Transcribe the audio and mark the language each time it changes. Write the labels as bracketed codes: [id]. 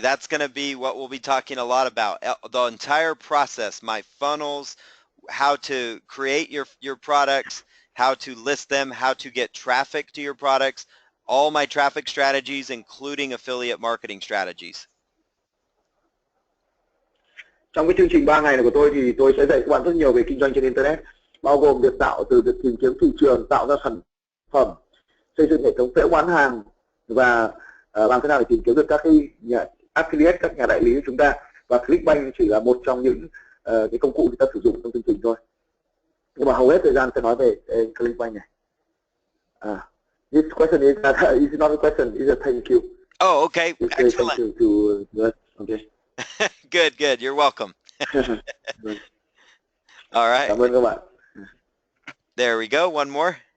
[en] That's going to be what we'll be talking a lot about. The entire process, my funnels, how to create your products, how to list them, how to get traffic to your products, all my traffic strategies, including affiliate marketing strategies. [vi] Trong cái chương trình 3 ngày này của tôi thì tôi sẽ dạy các bạn rất nhiều về kinh doanh trên Internet, bao gồm việc tìm kiếm thị trường, tạo ra sản phẩm, xây dựng hệ thống phễu bán hàng, và làm thế nào để tìm kiếm được các cái nhà affiliate, các nhà đại lý của chúng ta. Và ClickBank chỉ là một trong những cái công cụ chúng ta sử dụng trong chương trình thôi. Nhưng mà hầu hết thời gian sẽ nói về ClickBank này. [en] This question is not a question, it's a thank you. Oh, okay, excellent. Thank you to okay. Good, you're welcome. All right. [vi] Cảm ơn các bạn. [en] There we go, one more.